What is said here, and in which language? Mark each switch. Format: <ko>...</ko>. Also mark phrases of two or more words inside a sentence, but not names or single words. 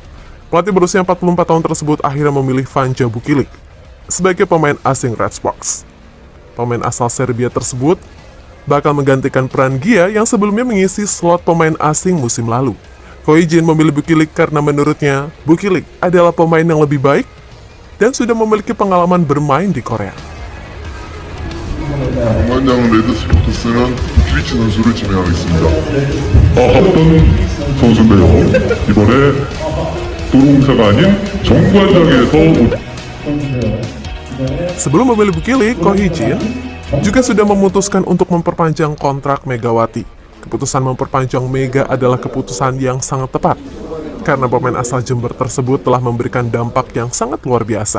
<id>Pelatih berusia 44 tahun tersebut akhirnya memilih Vanja Vucilic sebagai pemain asing Red Sparks. Pemain asal Serbia tersebut bakal menggantikan peran Gia yang sebelumnya mengisi slot pemain asing musim lalu. Ko Hee-jin memilih Vucilic karena menurutnya Vucilic adalah pemain yang lebih baik dan sudah memiliki pengalaman bermain di Korea.</id> <ko>공관장 레드스포츠는 부키리치 선수를 지명하겠습니다. 합동 선수인데요. 이번에 도로공사가 아닌 정관장에서</ko> <id>Sebelum memilih Vucilic, Ko Hee-jin juga sudah memutuskan untuk memperpanjang kontrak Megawati. Keputusan memperpanjang Mega adalah keputusan yang sangat tepat, karena pemain asal Jember tersebut telah memberikan dampak yang sangat luar biasa.</id>